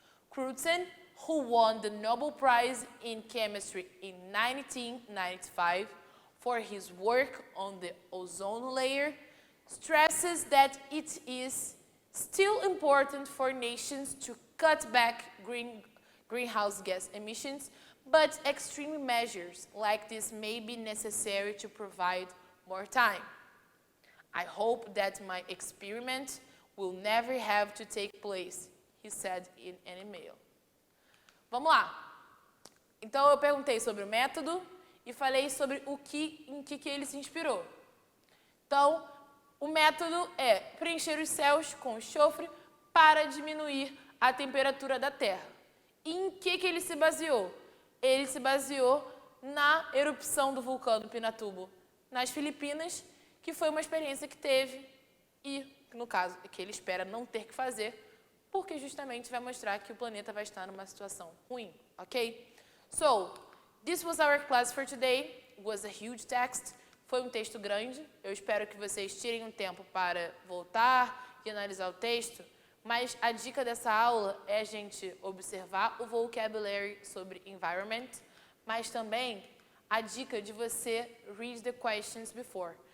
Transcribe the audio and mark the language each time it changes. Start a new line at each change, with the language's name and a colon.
English: Crutzen, who won the Nobel Prize in Chemistry in 1995 for his work on the ozone layer, stresses that it is still important for nations to cut back greenhouse gas emissions, but extreme measures like this may be necessary to provide more time. I hope that my experiment will never have to take place, he said in an email.
Portuguese: Vamos lá. Então eu perguntei sobre o método e falei sobre em que ele se inspirou. Então, o método é preencher os céus com enxofre para diminuir a temperatura da Terra. E em que ele se baseou? Ele se baseou na erupção do vulcão Pinatubo nas Filipinas, que foi uma experiência que teve e, no caso, que ele espera não ter que fazer, porque justamente vai mostrar que o planeta vai estar numa situação ruim, ok?
English: So, this was our class for today. It was a huge text.
Portuguese: Foi um texto grande. Eu espero que vocês tirem um tempo para voltar e analisar o texto. Mas a dica dessa aula é a gente observar o vocabulary sobre environment, mas também a dica de você
English: read the questions before.